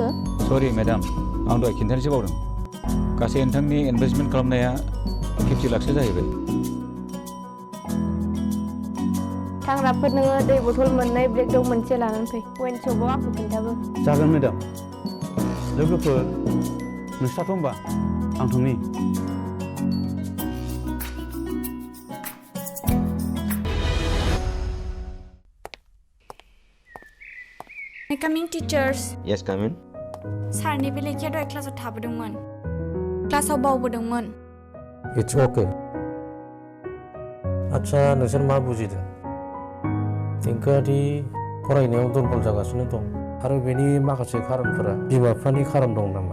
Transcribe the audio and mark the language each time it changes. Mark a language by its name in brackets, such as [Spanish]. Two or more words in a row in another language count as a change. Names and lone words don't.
[English] sorry madam [Bodo] आं दहाय खिन्थानोसो बावदों गासै नोंथांनि इनभेस्टमेन्ट खालामनाया 50 लाखसो जाहैबाय थांग्राफोर नोङो दै बथल मोननै ब्लेक डग मोनसे लानानै फै [English] wine shop [Bodo] आंखौ खिन्थाबो जागोन मेडाम लोगोफोर नोंस्राथ' होनबा आं थांनि [English] Coming teachers. Yes, come in. [Bodo] सारनि बे लेखाया दहाय क्लासाव थाबोदोंमोन क्लासाव बावबोदोंमोन [English] It's okay. [Bodo] आच्छा नोंसोर मा बुजिदों देंखोआरि फरायनायाव दुरबल जागासिनो दं आरो बेनि माखासे खारनफोरा बिमा बिफानि खारन दं नामा